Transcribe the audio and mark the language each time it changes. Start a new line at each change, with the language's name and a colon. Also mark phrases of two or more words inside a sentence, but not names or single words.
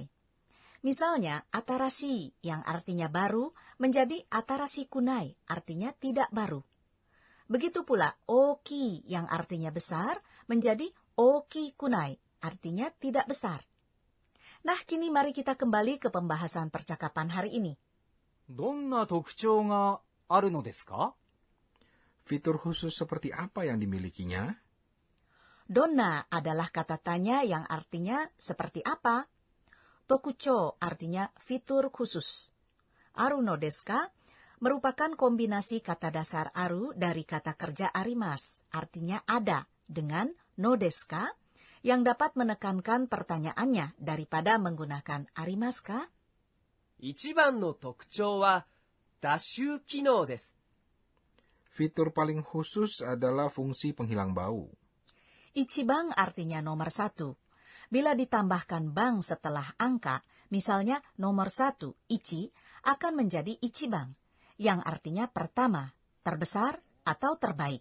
Indonesian: Misalnya, atarashi yang artinya baru menjadi
Japanese: 新しくない,
Indonesian: artinya tidak baru. Begitu pula oki yang artinya besar menjadi
Japanese: 大きくない,
Indonesian: artinya tidak besar. Nah, kini mari kita kembali ke pembahasan percakapan hari ini.
Japanese: どんな特徴があるのですか?
Indonesian: Fitur khusus seperti apa yang dimilikinya? Donna adalah kata tanya yang artinya seperti apa. Tokucho artinya fitur khusus.
Japanese: あるのですか
Indonesian: merupakan kombinasi kata dasar aru dari kata kerja arimas, artinya ada, dengan
Japanese: のですか,
Indonesian: yang dapat menekankan pertanyaannya daripada menggunakan
Japanese: ありますか. 一番の特徴は脱臭機能です。
Indonesian: Fitur paling khusus adalah fungsi penghilang bau. Ichibang artinya nomor 1. Bila ditambahkan bang setelah angka, misalnya nomor 1, ichi, akan menjadi ichibang, yang artinya pertama, terbesar, atau terbaik.